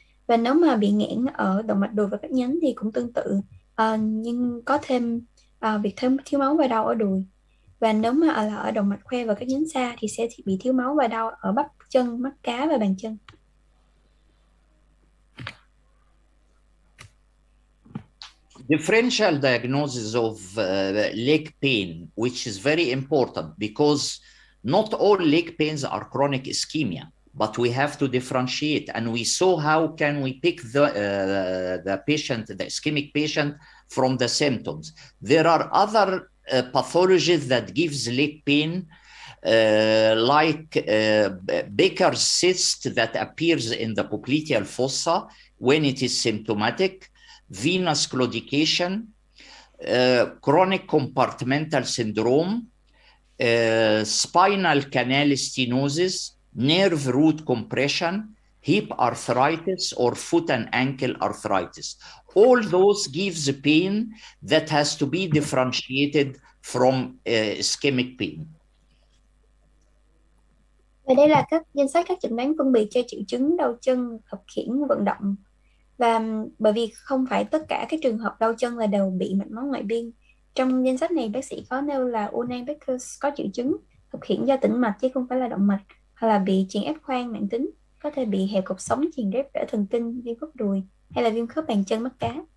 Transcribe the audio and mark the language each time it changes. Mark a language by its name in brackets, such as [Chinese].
[Vietnamese] Và nếu mà bị nghẽn ở động mạch đùi và các nhánh thì cũng tương tự, nhưng có thêm việc thiếu máu và đau ở đùi. Và nếu mà là ở động mạch khoe và các nhánh xa thì sẽ bị thiếu máu và đau ở bắp chân, mắt cá và bàn chân. [English] Differential diagnosis of leg pain, which is very important because not all leg pains are chronic ischemia, but we have to differentiate. And we saw how can we pick the patient, the ischemic patient, from the symptoms. There are other pathologies that gives leg pain, like Baker's cyst that appears in the popliteal fossa when it is symptomatic, venous claudication, chronic compartmental syndrome, spinal canal stenosis, nerve root compression, hip arthritis, or foot and ankle arthritis. All those gives pain that has to be differentiated from ischemic pain. [Vietnamese] Và đây là các danh sách các chẩn đoán phân biệt cho triệu chứng đau chân, khập khiễng vận động. Và bởi vì không phải tất cả các trường hợp đau chân là đều bị mạch máu ngoại biên. Trong danh sách này bác sĩ có nêu là Unai Beckers có triệu chứng khập khiễng do tĩnh mạch chứ không phải là động mạch, hoặc là bị chèn ép khoang mãn tính, có thể bị hẹp cột sống, chèn ép rễ thần kinh, viêm khớp đùi hay là viêm khớp bàn chân, mắt cá.